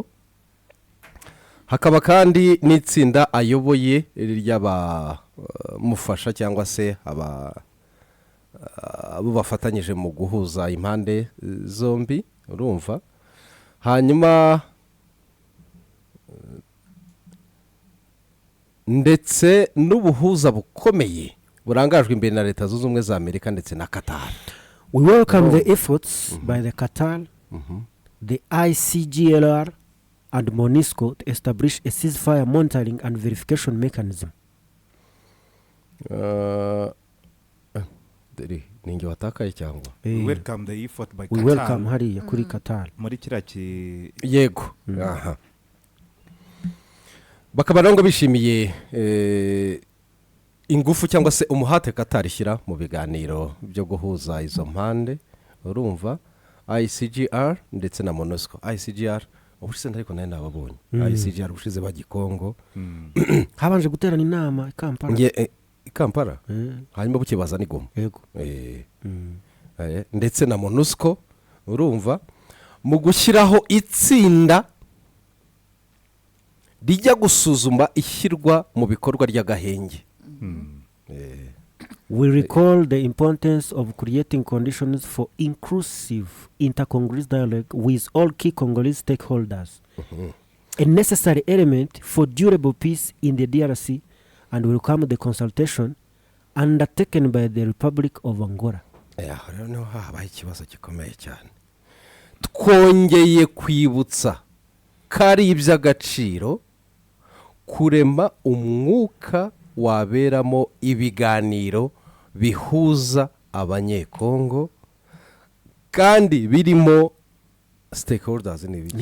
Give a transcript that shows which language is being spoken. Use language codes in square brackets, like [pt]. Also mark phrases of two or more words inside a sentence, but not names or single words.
[rw] Hakaba kandi n'itsinda ayoboye ry'abamufasha cyangwa se abo bafatanyije mu guhuza impande zombi urumva. Hanyuma ndetse n'ubuhuza bukomeye burangajwe imbere na Leta Zunze Ubumwe za Amerika ndetse na Qatar. [en] We welcome the efforts by the Qatar, the ICGLR and MONUSCO to establish a ceasefire monitoring and verification mechanism. [rw] Ningi watakaye cyangwa [en] We welcome the effort by We Qatar. [rw] welcome hariya kuri Qatar. muri kiriya yego aha bakaba rero ngo bishimiye ingufu cyangwa se umuhate Qatar ishyira mu biganiro byo guhuza izo mpande urumva ICGR ndetse na MONUSCO. ICGR ubushize ariko nayo nababonye ICGR ubushize bagikongo Habanje guterana inama Kampala. Kampala hanyuma bukibaza ni Goma. Yego. Ndetse na MONUSCO urumva mu gushyiraho itsinda rijya gusuzuma ishyirwa mu bikorwa ry'agahenge. [en] We recall the importance of creating conditions for inclusive inter-Congolese dialogue with all key Congolese stakeholders, a necessary element for durable peace in the DRC, and welcome the consultation undertaken by the Republic of Angola. [rw] Rero niho habaye ikibazo gikomeye cyane. Twongeye kwibutsa kari iby'agaciro kurema umwuka waberamo ibiganiro bihuza abanyekongo kandi birimo stakeholders n'ibiki